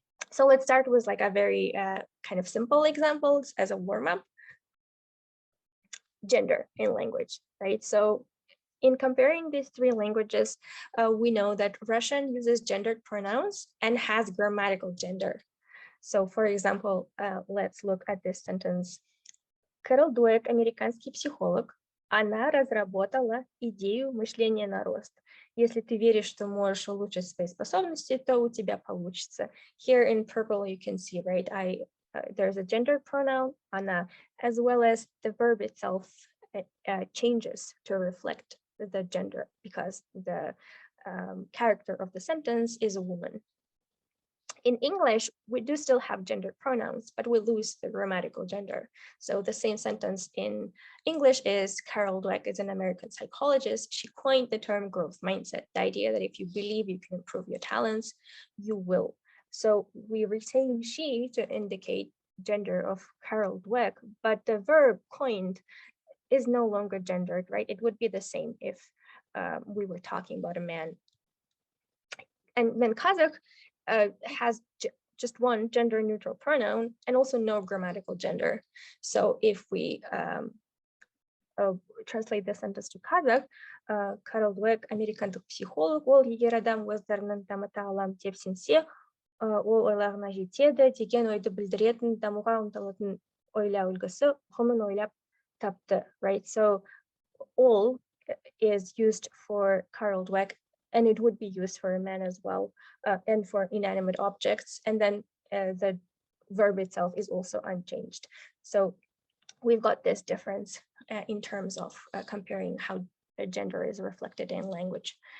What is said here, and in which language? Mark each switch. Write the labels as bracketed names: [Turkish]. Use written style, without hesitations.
[English] So let's start with like a very kind of simple examples as a warm-up. gender in language, right? So in comparing these three languages, we know that Russian uses gendered pronouns and has grammatical gender. So for example, let's look at this sentence. [Russian] Кэрол Дуэк, американский психолог, она разработала идею мышления на рост. Если ты веришь, что можешь улучшить свои способности, то у тебя получится. [English] Here in purple you can see, right, there's a gender pronoun, она, as well as the verb itself changes to reflect the gender because the character of the sentence is a woman. In English, we do still have gendered pronouns, but we lose the grammatical gender. So the same sentence in English is Carol Dweck is an American psychologist. She coined the term growth mindset, the idea that if you believe you can improve your talents, you will. So we retain she to indicate gender of Carol Dweck, but the verb coined is no longer gendered, right? It would be the same if we were talking about a man. And then Kazakh has just one gender neutral pronoun and also no grammatical gender. So if we translate the sentence to Kazakh, [Kazakh] Carol Dweck, американдық психолог, ол егер адам өздерінің дамыта алам деп сенсе, ол ойларына жетеді деген ойды білдіретін, дамуға ұмтылатын ойлау үлгісі ұғымын ойлап тапты, [English] right? So all is used for Carol Dweck, and it would be used for a man as well, and for inanimate objects. And then the verb itself is also unchanged. So we've got this difference in terms of comparing how gender is reflected in language.